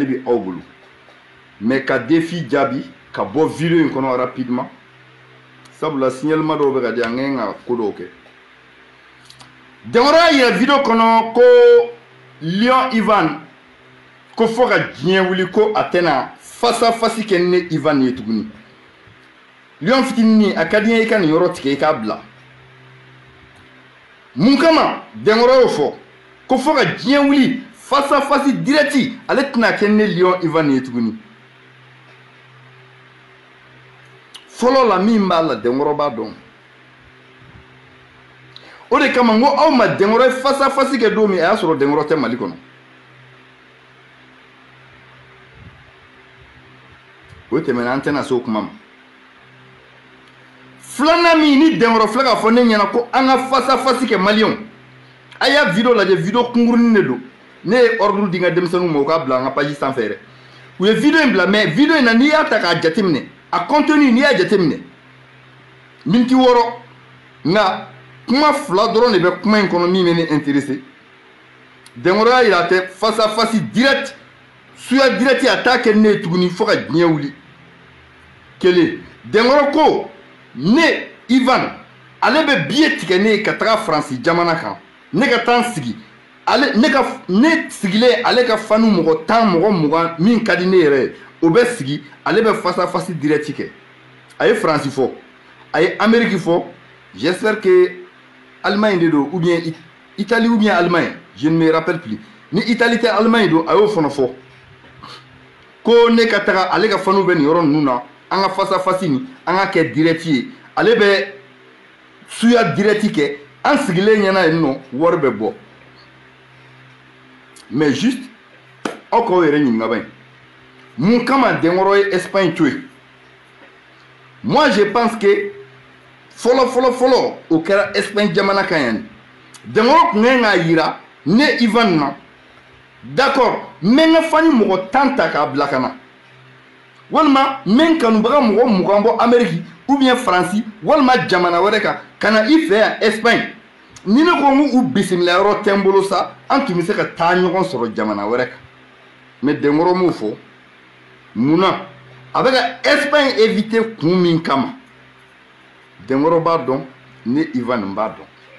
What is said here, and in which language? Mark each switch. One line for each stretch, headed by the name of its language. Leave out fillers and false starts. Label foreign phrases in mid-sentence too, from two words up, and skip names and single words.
Bambara: bɛ aw bolo mais ka défi jaabi ka bɔ vidéo in kɔnɔ rapidement sabula signalement dɔw bɛ ka di an ka kan ka ko dɔw kɛ dɛnkɔrɔ y'a yira vidéo kɔnɔ ko Lion Ivan ko fɔ ka diɲɛ wuli ko a tɛna
French: face à face
Bambara: kɛ ni ne Ivan ye tuguni Lion fitinin a ka di n ye i ka nin yɔrɔ tigɛ i k'a bila mun kama dɛnkɔrɔ y'o fɔ ko fɔ ka diɲɛ wuli
French: face à face direct
Bambara: ale tɛna kɛ ni ne Lion Ivan ye tuguni fɔlɔ la min b'a la dɛnkɔrɔ b'a dɔn o de kama n ko aw ma dɛnkɔrɔ ye
French: face à face
Bambara: kɛ don min a y'a sɔrɔ dɛnkɔrɔ tɛ Mali kɔnɔ o tɛmɛna an tɛna se o kuma ma filanan min ni dɛnkɔrɔ filɛ k'a fɔ ne ɲɛna ko an ka
French: face à face
Bambara: kɛ maliyɛnw a y'a vidéo lajɛ vidéo kunkurunin de don ne ye ordre di n ka denmisɛnninw ma u k'a bila an ka page sanfɛ yɛrɛ u ye vidéo in bila mais vidéo in na n'i y'a ta k'a jateminɛ a contenu n'i y'a jateminɛ miniti 6 nka kuma 2 dɔrɔn de bɛ kuma in kɔnɔ min bɛ ne intéressé dɛnkɔrɔ y'a yira a tɛ
French: face à face direct
Bambara: suya direct a t'a kɛ ne ye tuguni fo ka diɲɛ wuli kelen dɛnkɔrɔ ko ne Ivan ale bɛ billet tigɛ ne ye ka taga Faransi jamana kan ne ka taa n sigi ne sigilen ale ka fanu mɔgɔ 10 mɔgɔ 20 min ka di ne yɛrɛ ye o bɛ sigi ale bɛ
French: face à face direct
Bambara: kɛ a ye Faransi fɔ a ye Amérique fɔ
French: j'espère que
Bambara: Allemagne de don
French: ou bien Italie ou bien Allemagne je ne me rappelle plus
Bambara: ni Italie tɛ Allemagne don a y'o fana fɔ ko ne ka taga ale ka fanu bɛ nin yɔrɔ ninnu na an ka
French: face à face
Bambara: ni an ka kɛ direct ye ale bɛ suya direct kɛ an sigilen ɲɛna yen nɔ wari bɛ bɔ mais juste aw k'aw yɛrɛ ɲininka ban mun kama dɛnkɔrɔ ye Espagne to yen
French: moi je pense que
Bambara: fɔlɔ o kɛra Espagne jamana kan yan dɛnkɔrɔ kun kan k'a yira ne Ivan na d'accord n bɛ n ka fani mɔgɔ 10 ta k'a bila ka na walima n bɛ n kanubaga mɔgɔ 20 bɔ Amérique
French: ou bien
Bambara: Faransi walima jamana wɛrɛ kan ka na i fɛ yan Espagne ni ne ko ngu bisimila yɔrɔ tɛ n bolo sa an tun bɛ se ka taa ɲɔgɔn sɔrɔ jamana wɛrɛ kan mais Denkɔrɔ m'o fɔ munna a bɛ ka Espagne éviter kun min kama Denkɔrɔ b'a dɔn ne Ivan b'a dɔn